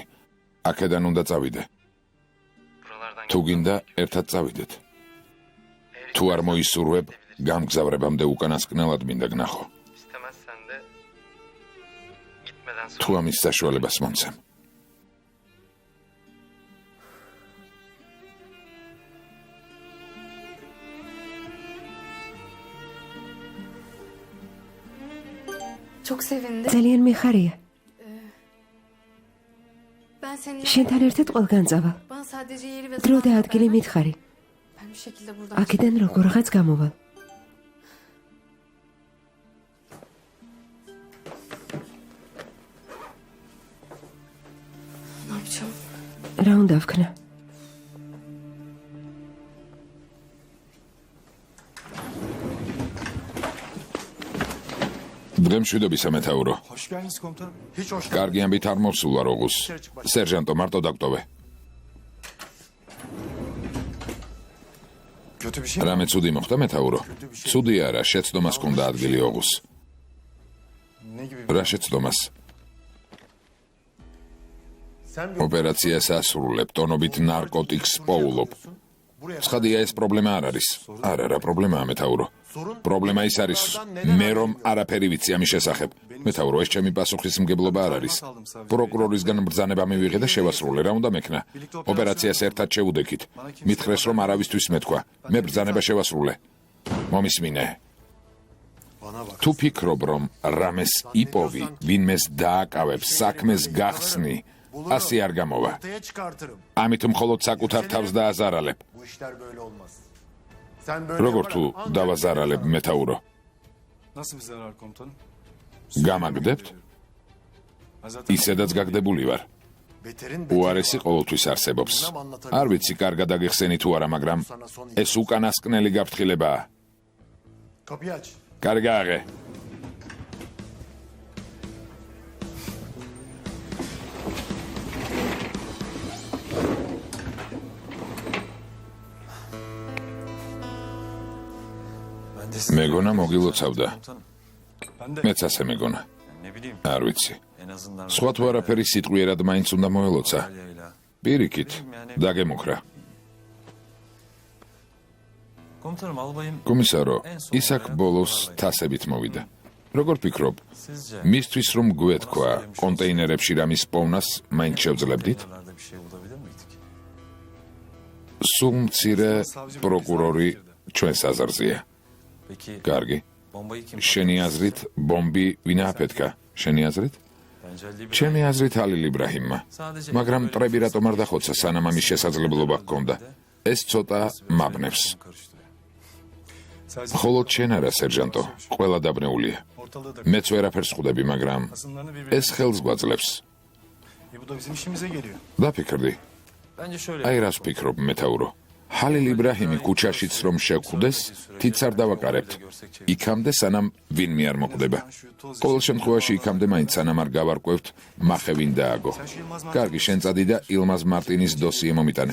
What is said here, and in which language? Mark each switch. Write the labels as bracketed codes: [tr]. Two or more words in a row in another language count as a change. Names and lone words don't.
[ka] აქედან უნდა წავიდე. თუ გინდა, ერთად წავიდეთ. თუ არ მოისურვებ, გამგზავრებამდე უკანასკნელად მინდა გნახო. თუ ამის საშუალებას მომცემ. [tr] Çok sevindim. [ka] ძალიან მიხარია. [tr] Ben seninle [ka] შენთან ერთად ყველგან წავალ. [tr] bana sadece yeri ve [ka] დრო და [tr] zamanı [ka] ადგილი [tr] ver. [ka] მითხარი. [tr] Ben bir şekilde buradan [ka] აქედან როგორღაც გამოვალ. [tr] ne yapacağım? [ka] რა უნდა ვქნა? დღემშვიდობისა მეთაურო. [tr] Hoş geldiniz komutanım. Hiç hoş [ka] კარგი ამბით არ მოვსულა როგუს. სერჟანტო, მარტო დაგტოვე. [tr] kötü bir şey. [ka] რამე ცუდი მოხდა მეთაურო? ცუდი არა, შეცდომას ჰქონდა ადგილი ოღუს. [tr] Ne gibi? [ka] რა შეცდომას? [tr] Sen bir [ka] ოპერაციას ასრულებ, ტონობით ნარკოტიკს პოულობ. ცხადია ეს პრობლემა არ არის. არა, რა პრობლემაა მეთაურო? პრობლემა ის არის, მე რომ არაფერი ვიცი ამის შესახებ. მეთაურო, ეს ჩემი პასუხისმგებლობა არ არის. პროკურორისგან ბრძანება მივიღე და შევასრულე, რა უნდა მექნა? ოპერაციას ერთად შევუდექით. მითხრეს, რომ არავისთვის მეთქვა. მე ბრძანება შევასრულე. მომისმინე. [tr] bana bak. [ka] თუ ფიქრობ, რომ რამეს იპოვი, ვინმეს დააკავებ, საქმეს გახსნი, ასე არ გამოვა. [tr] Ortaya çıkartırım. [ka] ამით მხოლოდ საკუთარ თავს დააზარალებ. [tr] Bu işler böyle olmaz. Sen böyle [ka] როგორ თუ [tr] yaparak ancak- [ka] დავაზარალებ მეთაურო? [tr] Nasıl bir zarar komutanım? [ka] გამაგდებთ? [tr] Ben zaten [ka] ისედაც გაგდებული ვარ. [tr] Beterin [ka] უარესი ყოველთვის არსებობს. არ ვიცი კარგად აგიხსენი თუ არა, მაგრამ ეს უკანასკნელი გაფრთხილებაა. [tr] Kapıyı aç. [ka] კარგი გააღე. [tr] ben de [ka] მეგონა მოგილოცავდა. [tr] komutanım. Ben de [ka] მეც ასე მეგონა. [tr] ne bileyim [ka] არ ვიცი. [tr] en azından [ka] სხვა თუ არაფერი სიტყვიერად მაინც უნდა მოელოცა. [tr] Alya'yla. [ka] პირიქით, დაგემუქრა. [tr] Komutanım albayım [ka] კომისარო, ის აქ ბოლოს თასებით მოვიდა. როგორ ფიქრობ, [tr] sizce [ka] მისთვის რომ გვეთქვა კონტეინერებში რამის პოვნას მაინც შევძლებდით? [tr] yerlerde bir şey bulabilir miydik? [ka] სულ მცირე პროკურორი ჩვენს აზრზეა. [tr] Peki [ka] კარგი. [tr] bombayı kim? [ka] შენი აზრით ბომბი ვინ აფეთქა? შენი აზრით? [tr] Bence Ali bir [ka] ჩემი აზრით ალილ იბრაჰიმმა. მაგრამ მტრები რატომ არ დახოცა სანამ ამის შესაძლებლობა ჰქონდა? ეს ცოტა მაბნევს. [tr] karıştırıyor. [ka] მხოლოდ შენ არა, სერჟანტო, ყველა დაბნეულია. [tr] Ortalığı da [ka] მეც ვერაფერს ხვდები, მაგრამ [tr] kısımlarını birbirine... [ka] ეს ხელს გვაძლევს. [tr] Bu da bizim işimize geliyor. [ka] დაფიქრდი. [tr] Bence şöyle... [ka] აი რას ვფიქრობ, მეთაურო? ჰალილ იბრაჰიმი ქუჩაშიც რომ შევხვდეს, თიც არ დავაკარებთ. იქამდე სანამ ვინმე არ მოკვდება. ყოველ შემთხვევაში იქამდე მაინც სანამ არ გავარკვევთ, მახე ვინ დააგო. კარგი, შენ წადი და ილმაზ მარტინის დოსიე მომიტანე.